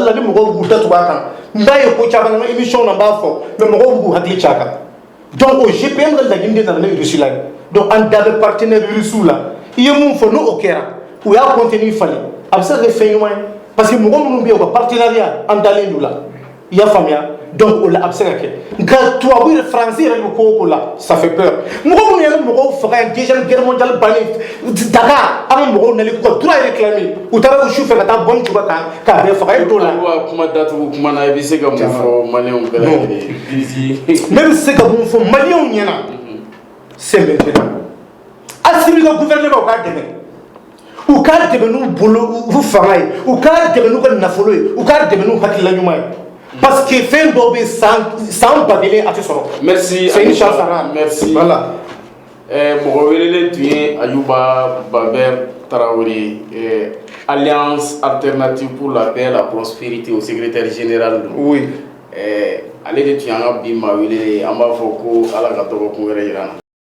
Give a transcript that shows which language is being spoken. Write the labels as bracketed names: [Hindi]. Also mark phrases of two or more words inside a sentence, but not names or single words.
[Bambara] la ni mɔgɔw b'u datugu a kan n b'a ye ko caman na émission na n b'a fɔ mais mɔgɔw b'u hakili ci a kan donc o GPM ka laɲini de nana ni Russie la ye donc an da bɛ partenaire Russie la i ye mun fɔ n'o kɛra u y'a contenu falen a bɛ se ka kɛ fɛn ɲuman ye [French] parce que [Bambara] mɔgɔ minnu bɛ yen u ka partenariat an dalen d'u la i y'a faamuya donc o la a bɛ se ka kɛ nka tubabu yɛrɛ faransi yɛrɛ bɛ ko o ko la [French] ça fait peur [Bambara] mɔgɔ minnu yɛrɛ mɔgɔw faga yan [French] deuxième guerre mondiale [Bambara] bannen Dakar an ka mɔgɔw nali k'u ka [French] droit réclamer [Bambara] u taara u su fɛ ka taa bombe tuba kan k'a bɛɛ faga e t'o la. kuma datugu kuma na i bɛ se ka mun fɔ maliyɛnw bɛɛ lajɛlen. ne bɛ se ka mun fɔ maliyɛnw ɲɛna [French] c'est maintenant [Bambara] Assimi ka gouvernement u k'a dɛmɛ u k'a dɛmɛ n'u bolo u fanga ye u k'a dɛmɛ n'u ka nafolo ye u k'a dɛmɛ n'u hakilila ɲuman ye [French] parce que [Bambara] fɛn dɔw bɛ san ba kelen a tɛ sɔrɔ. [French] merci c'est une chance rare. merci voilà. [Bambara] mɔgɔ welelen tun ye Ayuba Babɛr Tarawele [French] alliance alternative pour la paix et la prospérité au secrétaire général. oui. [Bambara] ale de tun y'an ka bi maa welelen an b'a fɔ ko ala ka dɔgɔkun wɛrɛ jira an na.